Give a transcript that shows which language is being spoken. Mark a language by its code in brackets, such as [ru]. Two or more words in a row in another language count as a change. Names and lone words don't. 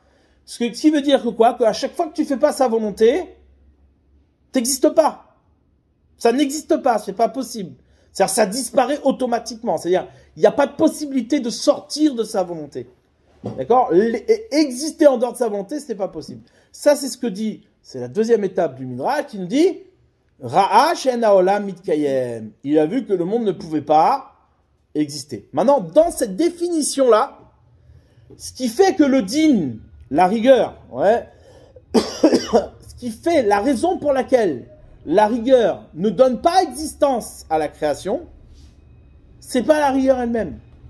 [fr] Ce qui veut dire que quoi? Qu'à chaque fois que tu fais pas sa volonté, t'existes pas. Ça n'existe pas, c'est pas possible. C'est-à-dire, ça disparaît automatiquement. C'est-à-dire, il n'y a pas de possibilité de sortir de sa volonté. D'accord? Exister en dehors de sa volonté, ce n'est pas possible. Ça, c'est ce que dit, c'est la deuxième étape du Midrash qui nous dit, [he] ראה שאין העולם מתקיים. [fr] Il a vu que le monde ne pouvait pas exister. Maintenant, dans cette définition-là, ce qui fait que le din, la rigueur, ouais, ce qui fait la raison pour laquelle la rigueur ne donne pas existence à la création, c'est pas la rigueur elle-même.